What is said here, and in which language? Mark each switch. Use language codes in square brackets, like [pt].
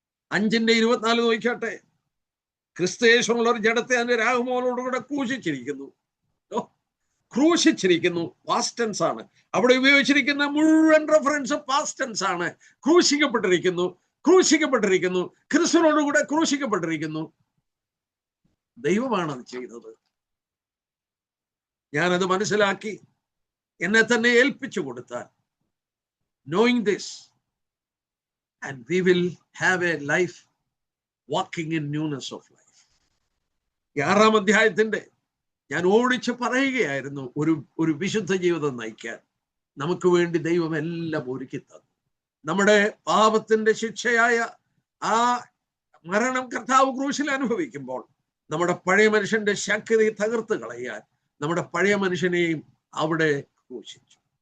[ml] 5:24 നോക്കിയാട്ടെ. ക്രിസ്തുയേശുവിനുള്ള ഒരു ജഡത്തെ അതിന്റെ രാഹുമോനോടുകൂടെ ക്രൂശിച്ചിരിക്കുന്നു. ക്രൂശിച്ചിരിക്കുന്നു പാസ്റ്റ് ടെൻസ് ആണ്. അവിടെ ഉപയോഗിച്ചിരിക്കുന്ന മുഴുവൻ റെഫറൻസ് പാസ്റ്റ് ടെൻസ് ആണ്. ക്രൂശിക്കപ്പെട്ടിരിക്കുന്നു, ക്രൂശിക്കപ്പെട്ടിരിക്കുന്നു, ക്രിസ്തുവിനോടുകൂടെ ക്രൂശിക്കപ്പെട്ടിരിക്കുന്നു. ദൈവമാണ് അത് ചെയ്തത്. ഞാനത് മനസ്സിലാക്കി എന്നെ തന്നെ ഏൽപ്പിച്ചു കൊടുത്താൽ, [en] knowing this, and we will have a life walking in newness of life. [ml] 6-ാം അധ്യായത്തിന്റെ ഞാൻ ഓടിച്ച് പറയുകയായിരുന്നു, ഒരു വിശുദ്ധ ജീവിതം നയിക്കാൻ നമുക്ക് വേണ്ടി ദൈവം എല്ലാം ഒരുക്കി തന്നു. നമ്മുടെ പാപത്തിന്റെ ശിക്ഷയായ ആ മരണം കർത്താവ് ക്രൂശിൽ അനുഭവിക്കുമ്പോൾ നമ്മുടെ പഴയ മനുഷ്യന്റെ ശക്തി തകർത്ത് കളയാൻ നമ്മുടെ പഴയ മനുഷ്യനെയും അവിടെ ക്രൂശിച്ചു.